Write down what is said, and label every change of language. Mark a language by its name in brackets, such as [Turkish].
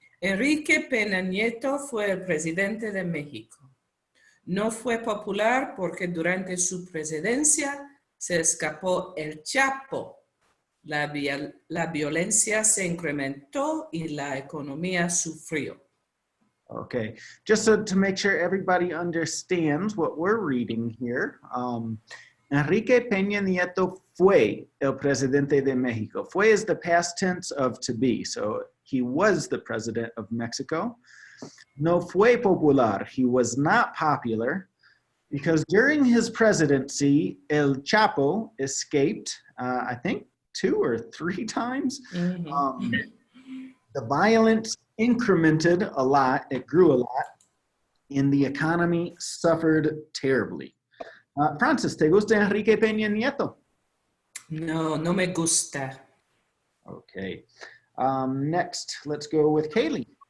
[Spanish] Enrique Peña Nieto fue el presidente de México. No fue popular porque durante su presidencia se escapó el Chapo. La violencia se incrementó y la economía sufrió. [English] Okay, just so to make sure everybody understands what we're reading here. [Spanish] Enrique Peña Nieto fue el presidente de Mexico. [English] Fue is the past tense of to be, so he was the president of Mexico. [Spanish] No fue popular, [English] he was not popular, because during his presidency, El Chapo escaped, I think 2 or 3 times. Mm-hmm. The violence incremented a lot, it grew a lot, and the economy suffered terribly. [Spanish] Francis, ¿te gusta Enrique Peña Nieto? No, no me gusta. [English] Okay. Next, let's go with Kaylee.